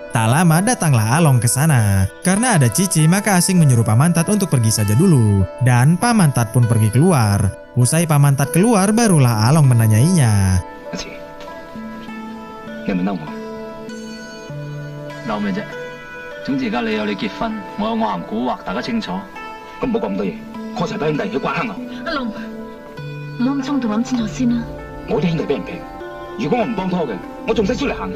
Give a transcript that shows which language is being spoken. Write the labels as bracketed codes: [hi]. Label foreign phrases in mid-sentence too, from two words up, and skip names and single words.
[id] Tak lama datanglah Along ke sana. Karena ada Cici, maka Asing menyuruh Pak Mantat untuk pergi saja dulu. Dan Pak Mantat pun pergi keluar. Usai Pak Mantat keluar, barulah Along menanyainya. Cici, [yue] 你係咪嬲我？嬲咩啫？總之而家你有你結婚，我有我行古惑，大家清楚。咁唔好講咁多嘢，call齊班兄弟去刮黑牛。阿龍，唔好咁衝動，諗清楚先啦。我啲兄弟俾人平，如果我唔幫拖嘅，我仲使出嚟行嘅？